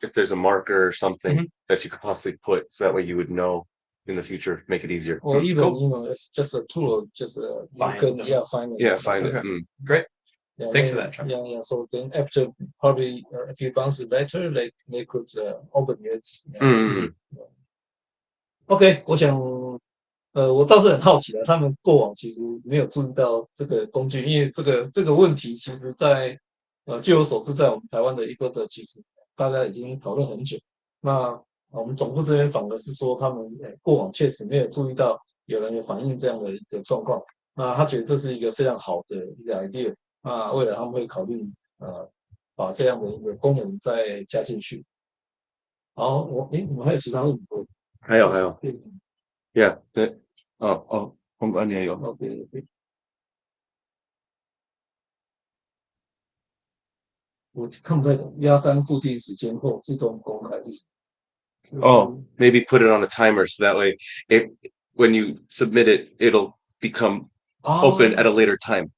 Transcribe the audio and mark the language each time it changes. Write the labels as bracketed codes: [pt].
[en] if there's a marker or something that you could possibly put, so that way you would know in the future, make it easier. Or even it's just a tool, just Find find them. Find it. Great. Yeah, Thanks for that, Chuck. Yeah. So then after probably a few months later, they could open it. [zh] OK， 我想，我倒是很好奇的，他们过往其实没有注意到这个工具，因为这个问题，其实在据我所知，在我们台湾的eBird其实大家已经讨论很久。那我们总部这边反而是说，他们过往确实没有注意到有人有反映这样的一个状况。那他觉得这是一个非常好的一个 idea。那未来他们会考虑把这样的一个功能再加进去。好，我们还有其他问题吗？还有，Yeah， 对，公关也有。 OK， 我看不太懂，压单固定时间后自动公开是什么 [en] ？Maybe put it on a timer so that way, when you submit it, it'll become open at a later time.